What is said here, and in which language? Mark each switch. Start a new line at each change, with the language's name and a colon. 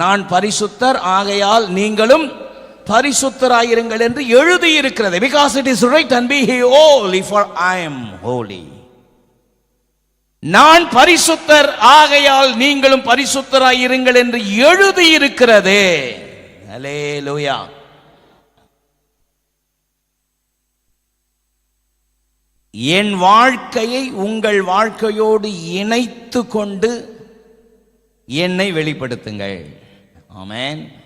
Tamil: நான் பரிசுத்தர், ஆகையால் நீங்களும் பரிசுத்தராயிருங்கள் என்று எழுதியிருக்கிறது.
English: Because it is written, be ye holy for I am holy.
Tamil: நான் பரிசுத்தர், ஆகையால் நீங்களும் பரிசுத்தராயிருங்கள் என்று எழுதியிருக்கிறது. அல்லேலூயா. என் வாழ்க்கையை உங்கள் வாழ்க்கையோடு இணைத்து கொண்டு என்னை வெளிப்படுத்துங்கள். ஆமென்.